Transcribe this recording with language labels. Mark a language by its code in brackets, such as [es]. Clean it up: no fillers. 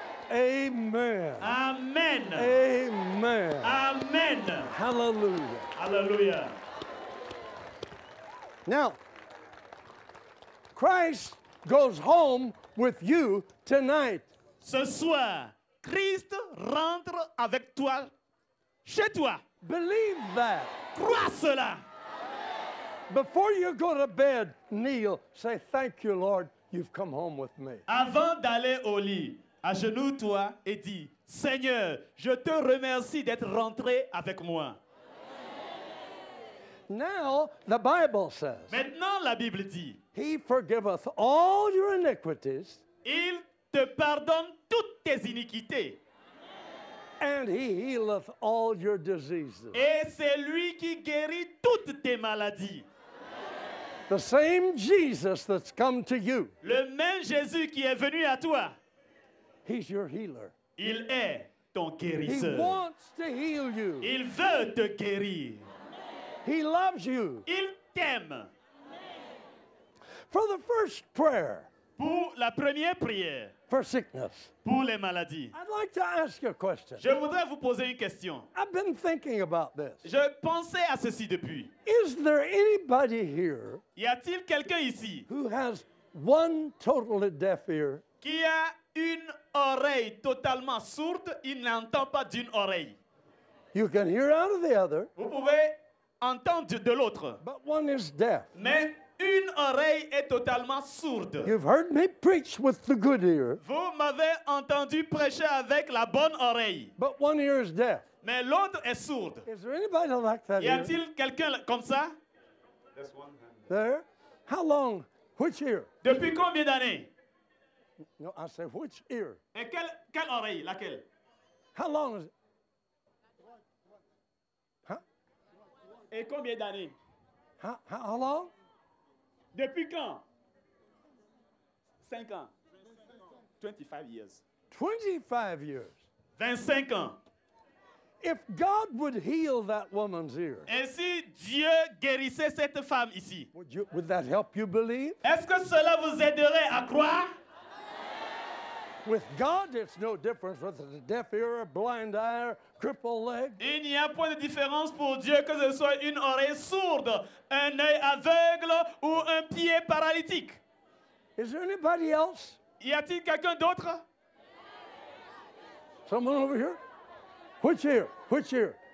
[en] Amen. Amen. Amen. Amen. Hallelujah. [fr] Alléluia. [en] Now, Christ goes home with you tonight. [fr] Ce soir, Christ rentre avec toi, chez toi. [en] Believe that. [fr] Crois cela. [en] Before you go to bed, kneel. Say, thank you, Lord. You've come home with me. [fr] Avant d'aller au lit, agenouille-toi et dis, Seigneur, je te remercie d'être rentré avec moi. [en] Now, the Bible says, [fr] Maintenant, la Bible dit, [en] He forgiveth all your iniquities, [fr] il te pardonne toutes tes iniquités. [en] and He healeth all your diseases. [fr] Et c'est lui qui guérit toutes tes maladies. [en] The same Jesus that's come to you, [fr] Le même Jésus qui est venu à toi, [en] He's your healer. [fr] il est ton [en] He [fr] guérisseur. [en] wants to heal you. [fr] Il veut te guérir. [en] He loves you. [fr] Il t'aime. [en] For the first prayer [fr] Pour la première prière, [en] for sickness, [fr] pour les maladies, [en] I'd like to ask you a question. [fr] je voudrais vous poser une question. [en] I've been thinking about this. [fr] Je pensais à ceci depuis. [en] Is there anybody here [fr] Y a-t-il quelqu'un ici [en] who has one totally deaf ear? [fr] qui a une oreille totalement sourde? Il n'entend pas d'une oreille. [en] You can hear out of the other, [fr] Vous pouvez entendre de l'autre, [en] but one is deaf. [fr] mais une oreille est totalement sourde. [en] You've heard me preach with the good ear, [fr] Vous m'avez entendu prêcher avec la bonne oreille, [en] but one ear is deaf. [fr] mais l'autre est sourde. [en] Is there anybody like that [fr] Y [en] here? [fr] a-t-il quelqu'un comme ça? [en] There? How long? Which ear? [fr] Depuis combien d'années? [en] No, I say, which ear? [fr] Et quelle oreille? Laquelle? [en] How long is it? Huh? [fr] Et combien d'années? [en] How long? [fr] Depuis quand? 5 ans. [en] 25 years. 25 years. [fr] 25 ans. [en] If God would heal that woman's ear, [fr] Et si Dieu guérissait cette femme ici, [en] would that help you believe? [fr] est-ce que cela vous aiderait à croire? [en] With God, it's no difference whether it's a deaf ear, a blind eye, or crippled leg. [fr] Il n'y a point de différence pour Dieu que ce soit une oreille sourde, un œil aveugle ou un pied paralytique. [en] Is there anybody else? [fr] Y a-t-il quelqu'un d'autre? [en] Someone over here? Which ear? Which ear?